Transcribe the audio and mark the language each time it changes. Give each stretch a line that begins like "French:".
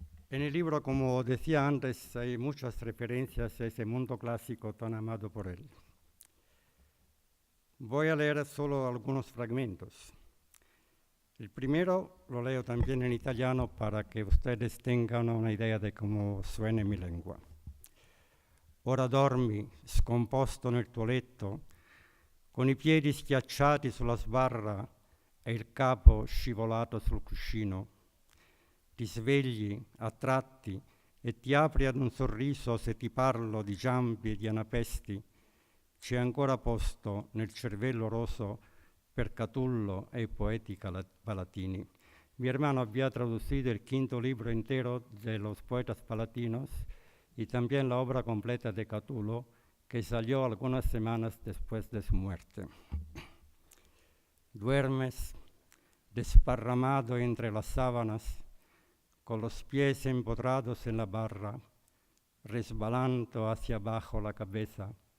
Spanish: En el libro, como decía antes, hay muchas referencias a ese mundo clásico tan amado por él. Voy a leer solo algunos fragmentos. El primero lo leo también en italiano para que ustedes tengan una idea de cómo suena mi lengua.
Italian: Ora dormi, scomposto nel tuo letto, con i piedi schiacciati sulla sbarra e il capo scivolato sul cuscino. Ti svegli a tratti e ti apri ad un sorriso se ti parlo di Giambi e di Anapesti. C'è ancora posto nel cervello roso per Catullo e i poeti palatini.
Spanish: Mi hermano había traducido el 5º libro entero de los poetas palatinos y también la obra completa de Catulo, que salió algunas semanas después de su muerte. Duermes desparramado entre las sábanas, con los pies empotrados en la barra, resbalando hacia abajo la cabeza.